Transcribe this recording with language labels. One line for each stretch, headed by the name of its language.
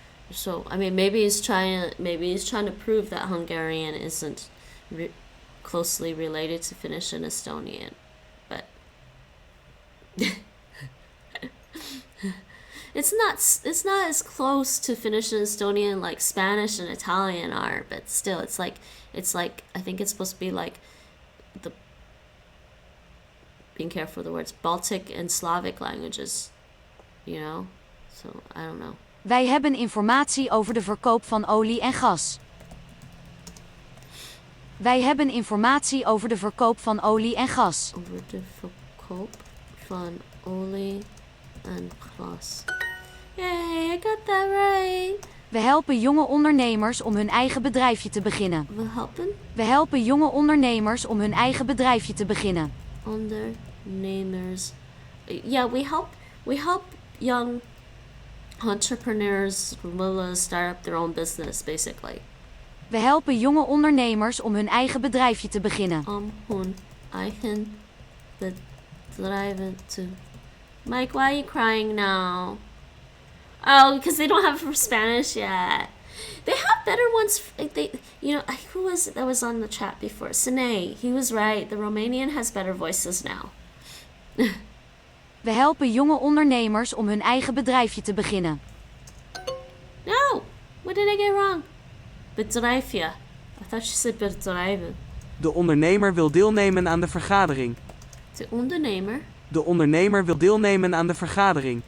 English: So I mean, maybe he's trying to prove that Hungarian isn't closely related to Finnish and Estonian, but it's not as close to Finnish and Estonian like Spanish and Italian are, but still, it's like I think it's supposed to be like the, being careful with the words, Baltic and Slavic languages, you know. So I don't know.
Dutch: Wij hebben informatie over de verkoop van olie en gas. Wij hebben informatie over de verkoop van olie en gas. Over de verkoop van olie en gas.
English: Yay, I got that right.
Dutch: We helpen jonge ondernemers om hun eigen bedrijfje te beginnen. We helpen? We helpen jonge ondernemers om hun eigen bedrijfje te beginnen. Ondernemers.
English: Yeah, we help young entrepreneurs will start up their own business, basically.
Dutch: We helpen jonge ondernemers om hun eigen bedrijfje te beginnen. Hun eigen bedrijven te...
English: Mike, why are you crying now? Oh, because they don't have it for Spanish yet. They have better ones. Who was that was on the chat before? Sine, he was right. The Romanian has better voices now.
Dutch: We helpen jonge ondernemers om hun eigen bedrijfje te beginnen.
English: No! What did I get wrong? Bedrijfje. I thought she said bedrijven.
Dutch: De ondernemer wil deelnemen aan de vergadering. De ondernemer. De ondernemer wil deelnemen aan de vergadering.